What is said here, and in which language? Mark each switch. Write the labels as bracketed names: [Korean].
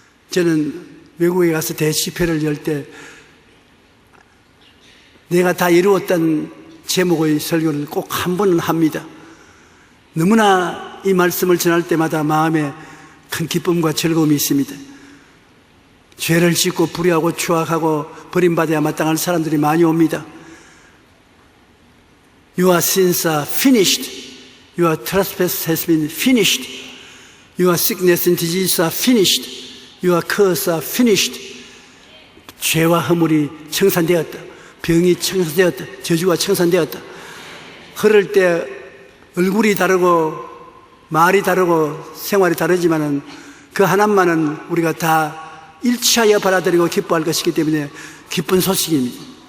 [Korean] 저는 외국에 가서 대집회를 열 때 내가 다 이루었다는 제목의 설교를 꼭 한 번은 합니다. 너무나 이 말씀을 전할 때마다 마음에 큰 기쁨과 즐거움이 있습니다. 죄를 짓고 불의하고 추악하고 버림받아야 마땅할 사람들이 많이 옵니다. [English] Your sins are finished. Your trespass has been finished. Your sickness and disease are finished. Your curse are finished. [Korean] 죄와 허물이 청산되었다. 병이 청산되었다. 저주가 청산되었다. 흐를 때 얼굴이 다르고 말이 다르고 생활이 다르지만은 그 하나만은 우리가 다 일치하여 받아들이고 기뻐할 것이기 때문에 기쁜 소식입니다.